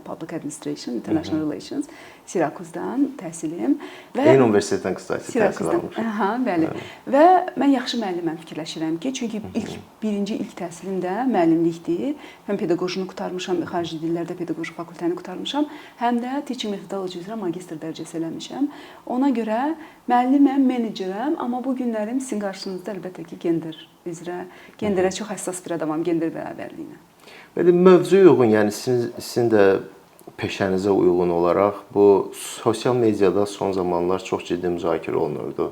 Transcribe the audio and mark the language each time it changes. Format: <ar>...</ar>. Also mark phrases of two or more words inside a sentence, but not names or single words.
<en>Public Administration, International Relations,</en> <az>Sirakuzdan təhsilim. Eyni universitetdən qısa təhsil almış. Bəli. Və mən yaxşı müəlliməm fikirləşirəm ki, çünki birinci ilk təhsilim də müəllimlikdir. Həm pedaqojunu qurtarmışam, xarici dillərdə pedaqoji fakültəni qurtarmışam, həm də</az> <en>teaching methodology</en> <az>üzrə magistr dərəcəsi eləmişəm. Ona görə müəlliməm, menecerəm, amma bu günlərim sizin qarşınızda əlbəttə ki, gender üzrə, genderə çox həssas bir adamam, gender bərabərliyinə. Belə mövzuya uyğun, yəni sizin də peşənizə uyğun olaraq bu sosial mediada son zamanlar çox ciddi müzakirə olunurdu.</az>